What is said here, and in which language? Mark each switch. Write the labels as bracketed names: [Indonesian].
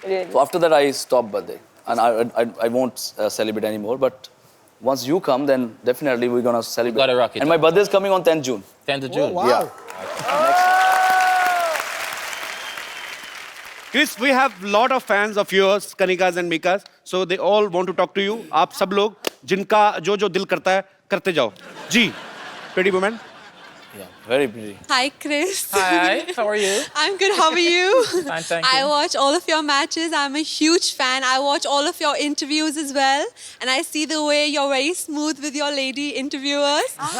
[English] So after that, I stopped birthday, and I won't celebrate anymore. But once you come, then definitely we're gonna celebrate. Gotta rock it. And my birthday is coming on 10th June. 10th of June. wow. Yeah. Chris, we have lot of fans of yours, Kanikas and Mikas. So they all want to talk to you. [Hindi] आप सब लोग जिनका जो दिल करता है करते जाओ. [English] जी, pretty woman. Yeah, very pretty. Hi, Chris. Hi, how are you? I'm good. How are you? Fine, thank I you. watch all of your matches. I'm a huge fan. I watch all of your interviews as well. And I see the way you're very smooth with your lady interviewers.